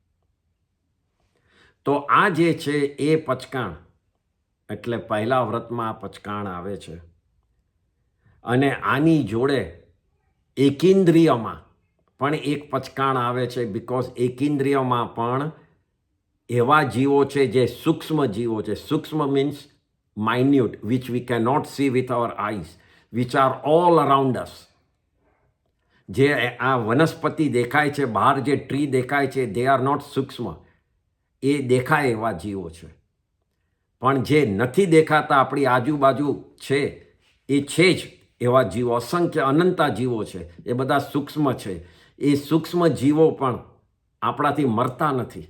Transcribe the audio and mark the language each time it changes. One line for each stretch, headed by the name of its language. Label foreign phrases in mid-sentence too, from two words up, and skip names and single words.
Gujarati: તો આ જે છે એ પચકાણ, એટલે પહેલા વ્રતમાં આ પચકાણ આવે છે. અને આની જોડે એકેન્દ્રિયમાં પણ એક પચકાણ આવે છે, બિકોઝ એકેન્દ્રિયમાં પણ એવા જીવો છે જે સૂક્ષ્મ જીવો છે.
English: સૂક્ષ્મ મીન્સ minute, which we cannot see with our eyes, which are all around us.
Gujarati: જે આ વનસ્પતિ દેખાય છે, બહાર જે ટ્રી દેખાય છે,
English: they are not
Gujarati: સૂક્ષ્મ, એ દેખાય એવા જીવો છે. પણ જે નથી દેખાતા, આપણી આજુબાજુ છે, એ છે જ એવા જીવો, અસંખ્ય અનંતા જીવો છે, એ બધા સૂક્ષ્મ છે. એ સૂક્ષ્મ જીવો પણ આપણાથી મરતા નથી.